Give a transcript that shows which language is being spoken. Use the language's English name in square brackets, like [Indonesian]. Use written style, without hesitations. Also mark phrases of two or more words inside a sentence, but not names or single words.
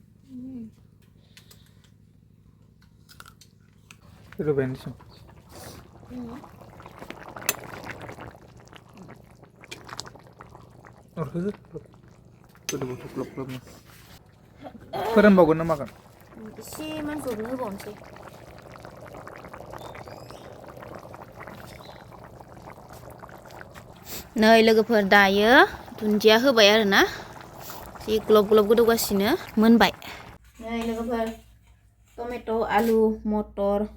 [Indonesian] Coba ini sih. Orangnya udah butuh klub-klubnya. [Bodo] फोरोंबावगोन ना मागोन? एसेमान जबनो होबावनोसै नै लोगोफोर दायो दुन्दिया होबाय आरोना जि ग्लब ग्लब गोदौगासिनो मोनबाय नै लोगोफोर टमेट' आलु मटर